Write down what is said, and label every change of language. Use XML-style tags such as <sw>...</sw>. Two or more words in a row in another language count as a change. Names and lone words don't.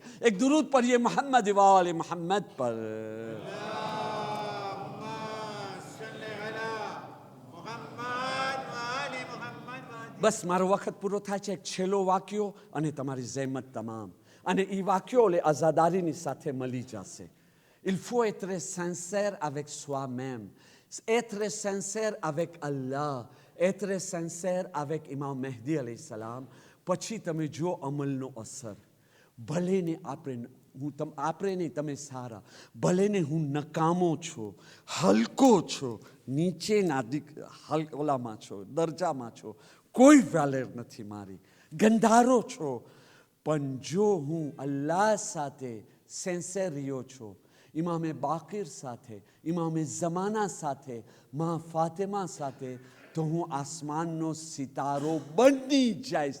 <gu>એક દુરૂદ પढ़िए મોહમ્મદ વાલે મોહમ્મદ પર. બસ મારો વખત પૂરો થાય છે. એક છેલ્લો વાક્યો અને તમારી જહેમત તમામ, અને એ વાક્યો લે આઝાદારીની સાથે મળી જશે.</gu> <fr>Il faut être sincère avec soi-même, être sincère avec Allah, être sincère avec Imam Mehdi alayhi salam.</fr> <gu>પછી તમે જો અમલનો અસર. ભલે ને આપણે નહીં, તમે સારા, ભલે ને હું નકામો છો, હલકો છો, નીચેના ઓલામાં છો, દરજામાં છો, કોઈ વેલેર નથી મારી, ગંધારો છો, પણ જો હું અલ્લાહ સાથે સેન્સર રહ્યો છો, ઇમામે બાકીર સાથે, ઇમામે ઝમાના સાથે, મા ફાતેમા સાથે, તો હું આસમાનનો સિતારો બની જઈશ.</gu>